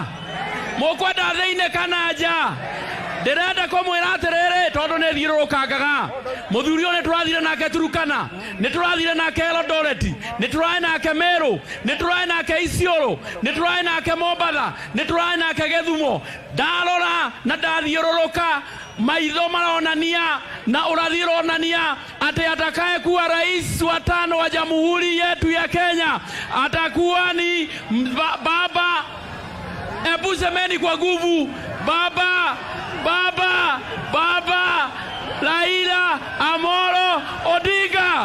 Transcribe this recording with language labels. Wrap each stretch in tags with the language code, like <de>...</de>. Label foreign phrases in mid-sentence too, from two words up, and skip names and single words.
<ki>Mũkwenda thĩinĩ kana nja? Ndĩrenda kũmwĩra atĩrĩrĩ, tondũ nĩ thiũrũrũkangaga, mũthuri ũyũ nĩ tũrathire nake Turukana, nĩ tũrathire nake Eldoret, nĩ tũrathire nake Meru, nĩ tũrathire nake Isiolo, nĩ tũrathire nake Mombatha, nĩ tũrathire nake Gĩthumo. Ndarora na ndathiũrũrũka, maitho maronania na ũrathi ũronania atĩ</ki> <sw>atakaye kuwa rais wa tano wa jamhuri yetu ya Kenya atakuwa ni baba. Ebu semeni kwa nguvu, baba Raila Amolo Odinga.</sw>